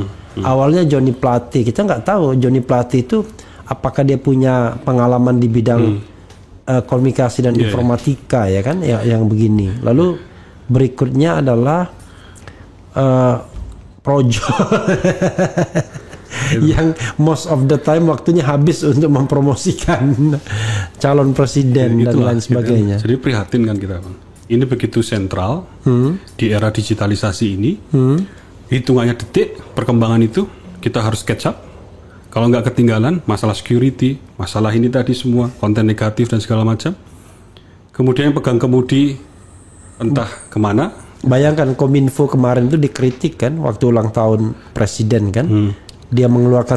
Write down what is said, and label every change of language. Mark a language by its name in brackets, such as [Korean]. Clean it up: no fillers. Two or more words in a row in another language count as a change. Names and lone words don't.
[Indonesian] Awalnya Joni Plate, kita nggak tahu Joni Plate itu apakah dia punya pengalaman di bidang komunikasi dan informatika ya kan yang begini. Lalu berikutnya adalah Projo yang [English] most of the time [Indonesian] waktunya habis untuk mempromosikan calon presiden dan lain sebagainya. Jadi prihatin kan kita Bang. Ini begitu sentral di era digitalisasi ini. Hitungannya detik perkembangan itu kita harus [English] catch up. [Indonesian] Kalau nggak ketinggalan masalah security, masalah ini tadi semua konten negatif dan segala macam. Kemudian pegang kemudi entah kemana. Bayangkan Kominfo kemarin itu dikritik kan waktu ulang tahun presiden kan. Dia mengeluarkan